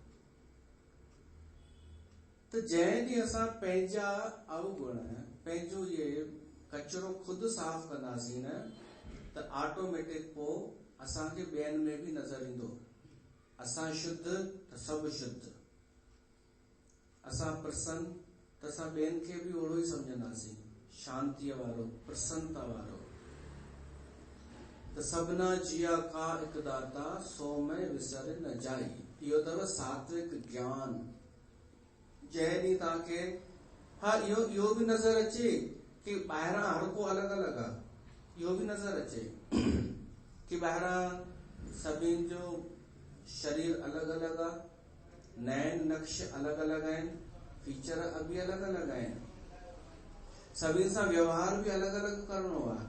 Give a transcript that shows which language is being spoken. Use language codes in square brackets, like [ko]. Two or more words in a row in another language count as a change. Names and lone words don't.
[sd] त जंहिं ॾींहुं असां पंहिंजा अवगुण, पंहिंजो इहे कचरो ख़ुदि साफ़ कंदासीं न, त ऑटोमेटिक पोइ असांखे ॿियनि में बि नज़र ईंदो। असां शुद्ध त सभु शुद्ध, असां प्रसन्न त असां ॿियनि खे बि ओड़ो ई सम्झंदासीं, शांतीअ वारो, प्रसन्नता वारो। [pa] ਤ ਸਭਨਾ ਜਿਆ ਕਾ ਹਿਕੁ ਦਾਤਾ, ਸੋ ਮੇਂ ਵਿਸਰ ਨ ਜਾਈ। [sd] इहो अथव सात्विक ज्ञान। जंहिं ॾींहुं तव्हांखे, हा, इहो बि नज़र अचे कि ॿाहिरां हर को अलॻि अलॻि आहे। इहो बि नज़र अचे कि ॿाहिरां सभिनि जो शरीर अलॻि अलॻि आहे, नैन नक्श अलॻि अलॻि आहिनि, फीचर बि अलॻि अलॻि आहिनि, सभिनि सां व्यवहार बि अलॻि अलॻि करणो आहे।